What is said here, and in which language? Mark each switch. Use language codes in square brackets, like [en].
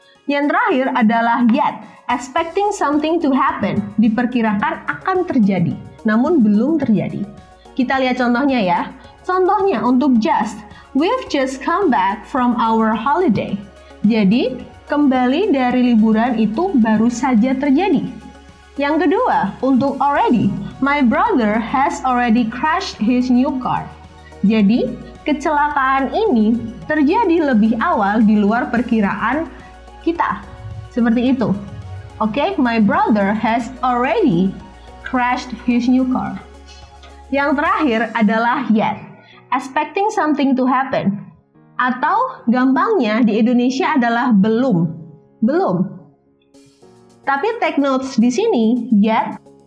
[id] Yang terakhir adalah yet, [en] expecting something to happen, [id] diperkirakan akan terjadi, namun belum terjadi. Kita lihat contohnya ya. Contohnya untuk [en] just, we've just come back from our holiday. [id] Jadi, kembali dari liburan itu baru saja terjadi. Yang kedua, untuk [en] already, my brother has already crashed his new car. [id] Jadi, kecelakaan ini terjadi lebih awal di luar perkiraan kita. Seperti itu. [en] Oke, my brother has already crashed his new car. [id] Yang terakhir adalah [en] yet, expecting something to happen. [id] Atau gampangnya di Indonesia adalah belum. Belum. Tapi [en] take notes [id] di sini, yet